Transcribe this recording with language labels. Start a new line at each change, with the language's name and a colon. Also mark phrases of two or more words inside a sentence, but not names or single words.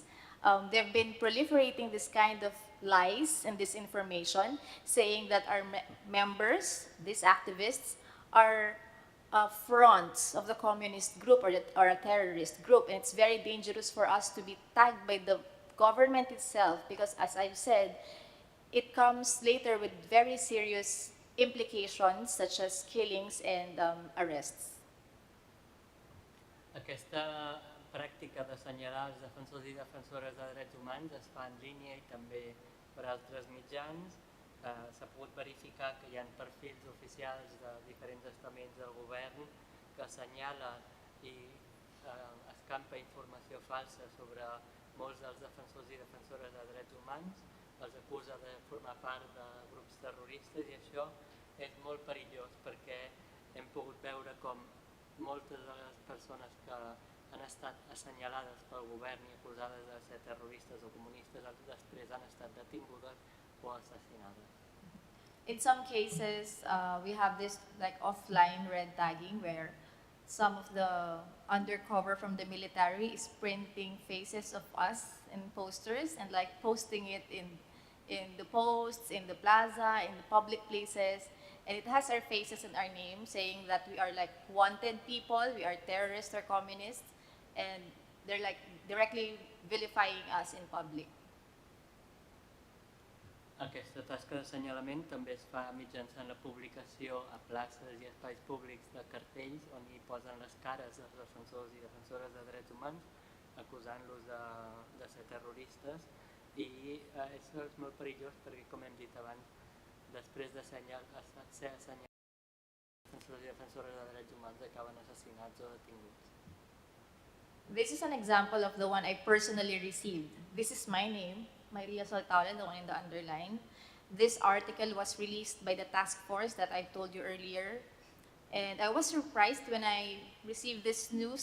English: They've been proliferating this kind of lies and disinformation, saying that our members, these activists, are fronts of the communist group or a terrorist group. And it's very dangerous for us to be tagged by the government itself because, as I've said, it comes later with very serious implications such as killings and arrests.
Catalan: Aquesta pràctica d'assenyalar els defensors i defensores de drets humans es fa en línia i també per altres mitjans. S'ha pogut verificar que hi ha perfils oficials de diferents estaments del govern que assenyala i escampa informació falsa sobre molts dels defensors i defensores de drets humans, els acusa de formar part de grups terroristes i això és molt perillós perquè hem pogut veure com moltes de les persones que han estat assenyalades pel govern i acusades de ser terroristes o comunistes després han estat detingudes o assassinades.
English: In some cases, we have this like offline red tagging where some of the undercover from the military is printing faces of us in posters and like posting it in the posts, in the plaza, in the public places. And it has our faces and our name saying that we are like wanted people, we are terrorists or communists, and they're like directly vilifying us in public.
Catalan: Aquesta tasca d'assenyalament també es fa mitjançant la publicació a places i espais públics de cartells on hi posen les cares dels defensors i defensores de drets humans, acusant-los de ser terroristes, i això és molt perillós perquè, com hem dit abans, després de ser assenyalats, defensors i defensores de drets humans acaben assassinats o detinguts.
English: This is an example of the one I personally received. This is my name, Sol Taule, the one in the underline. This article was released by the task force that I told you earlier. And I was surprised when I received this news.